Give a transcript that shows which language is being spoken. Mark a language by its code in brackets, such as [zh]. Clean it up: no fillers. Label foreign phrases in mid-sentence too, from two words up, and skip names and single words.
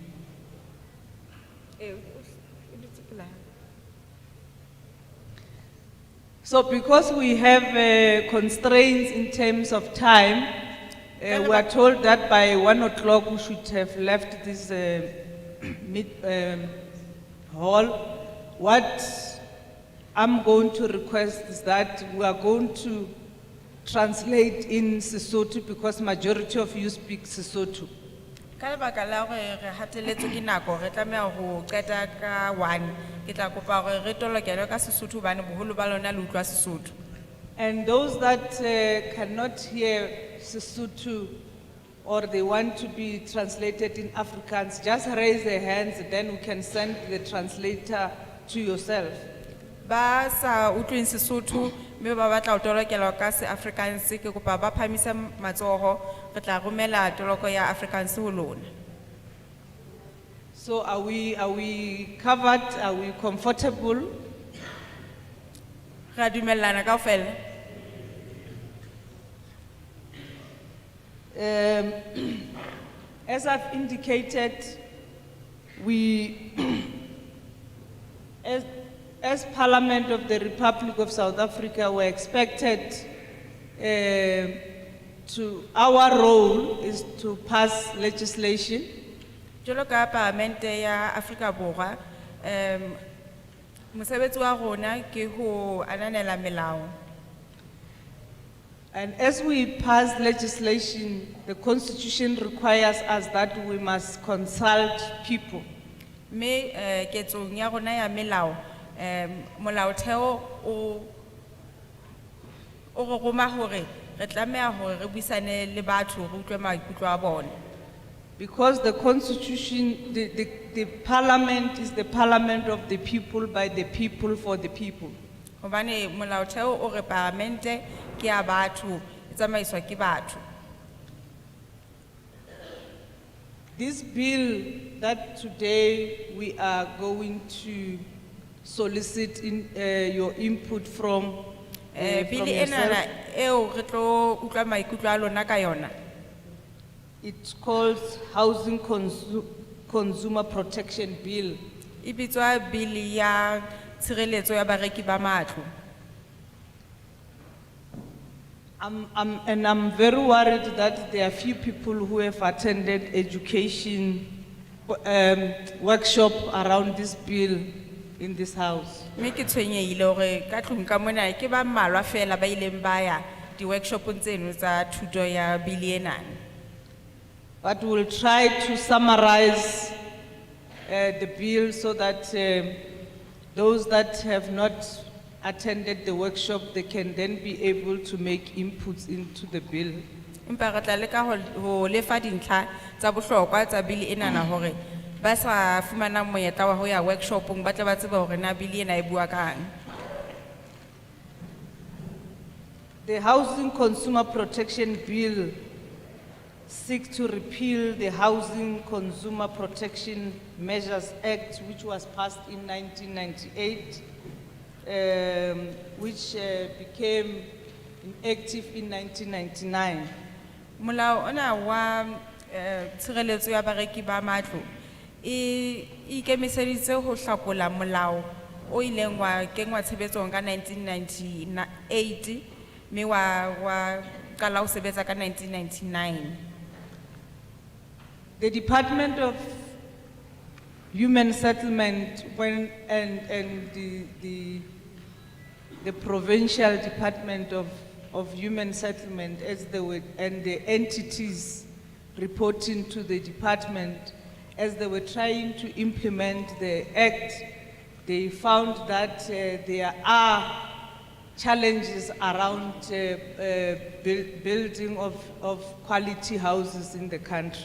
[en] So because we have constraints in terms of time, we are told that by 1 o'clock we should have left this hall. What I'm going to request is that we are going to translate in Sesotho because majority of you speak Sesotho. [st] Ka lebaka la hore re hateletswe ke nako, re tlameha ho qeta ka 1. Ke tla kopa hore re tolokele ka Sesotho hobane boholo ba lona le utlwa Sesotho. [en] And those that cannot hear Sesotho or they want to be translated in Afrikaans, just raise their hands, then we can send the translator to yourself. [st] Ba sa utlweng Sesotho mme ba batla ho tolokelwa ka se-Afrikaans, ke kopa ba phamise matsoho, re tla romela toloko ya Afrikaans ho lona. [en] So are we covered? Are we comfortable? [st] Ra dumellana kaofela. [en] As I've indicated, we, as Parliament of the Republic of South Africa, were expected our role is to pass legislation. [st] Jwalo ka Parlamente ya Afrika Borwa, mosebetsi wa rona ke ho ananela melao. [en] And as we pass legislation, the Constitution requires us that we must consult people. [st] Me ketsong ya rona ya melao, molaotheo o re roma hore re tlameha hore re buisane le batho re utlwe maikutlo a bona. [en] Because the Constitution, the Parliament is the Parliament of the people, by the people, for the people. [st] Hobane molaotheo o re Parlamente ke ya batho, e tsamaiswa ke batho. [en] This bill that today we are going to solicit your input from [st] Bili [en] yourself, [st] enana eo re tlo utlwa maikutlo a lona ka yona. [en] it's called Housing Consumer Protection Bill. [st] E bitswa bili ya tshireletso ya bareki ba matlo. [en] And I'm very worried that there are few people who have attended education workshop around this bill in this house. [st] Me ke tshwenyehile hore ka tlung ka mona ke ba mmalwa fela ba ileng ba ya di-workshopong tseno tsa thuto ya bili enana. [en] But we'll try to summarize the bill so that those that have not attended the workshop, they can then be able to make inputs into the bill. [st] Empa re tla leka ho lefa dintlha tsa bohlokwa tsa bili enana hore ba sa fumana monyetla wa ho ya workshopong ba tla ba tseba hore na bili ena e bua kang. [en] The Housing Consumer Protection Bill seeks to repeal the Housing Consumer Protection Measures Act, which was passed in 1998, which became inactive in 1999. [st] Molao ona wa tshireletso ya bareki ba matlo e ikemiseditse ho hlakola molao o ileng wa kengwa tshebetsong ka 1998 mme wa qala ho sebetsa ka 1999. [en] The Department of human settlement and the provincial department of human settlement and the entities reporting to the department, as they were trying to implement the act, they found that there are challenges around building of quality houses in the country.